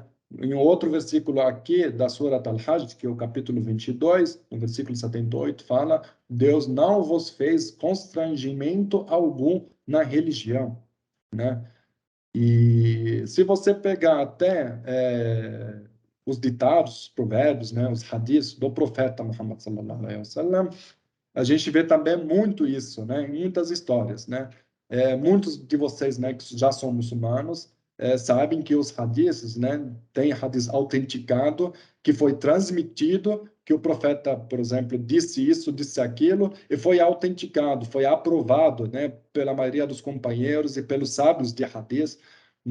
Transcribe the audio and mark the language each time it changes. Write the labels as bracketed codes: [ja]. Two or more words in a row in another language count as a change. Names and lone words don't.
[pt] Em outro versículo aqui da Surah Al-Hajj, que é o capítulo 22, no versículo 78, fala: Deus não vos fez constrangimento algum na religião, né? E se você pegar até os ditados, os provérbios, né, os hadiths do profeta Muhammad [ar] صلى الله عليه وسلم, [pt] a gente vê também muito isso, né, em muitas histórias, né? Muitos de vocês, né, que já são muçulmanos, sabem que os hadiths, né, tem hadith autenticado que foi transmitido, que o profeta, por exemplo, disse isso, disse aquilo, e foi autenticado, foi aprovado, né, pela maioria dos companheiros e pelos sábios de hadith.